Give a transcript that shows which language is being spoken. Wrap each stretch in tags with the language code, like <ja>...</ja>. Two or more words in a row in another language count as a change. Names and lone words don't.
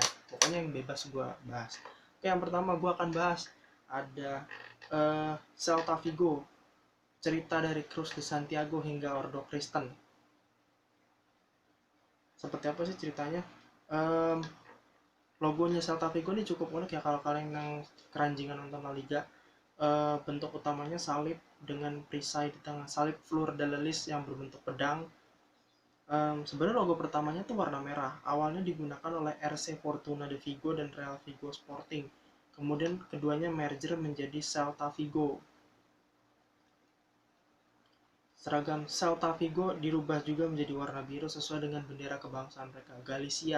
<id>Pokoknya yang bebas gue bahas. Oke, yang pertama gue akan bahas ada Celta Vigo, cerita dari Cruz de Santiago hingga Ordo Kristen. Seperti apa sih ceritanya? Logonya Celta Vigo ini cukup unik ya kalau kalian yang keranjingan nonton La Liga. Bentuk utamanya salib dengan perisai di tengah, salib</id> <fr>fleur de lis</fr> <id>yang berbentuk pedang. Sebenarnya logo pertamanya tuh warna merah. Awalnya digunakan oleh RC Fortuna de Vigo dan Real Vigo Sporting. Kemudian keduanya merger menjadi Celta Vigo. Seragam Celta Vigo dirubah juga menjadi warna biru sesuai dengan bendera kebangsaan mereka, Galicia.</id>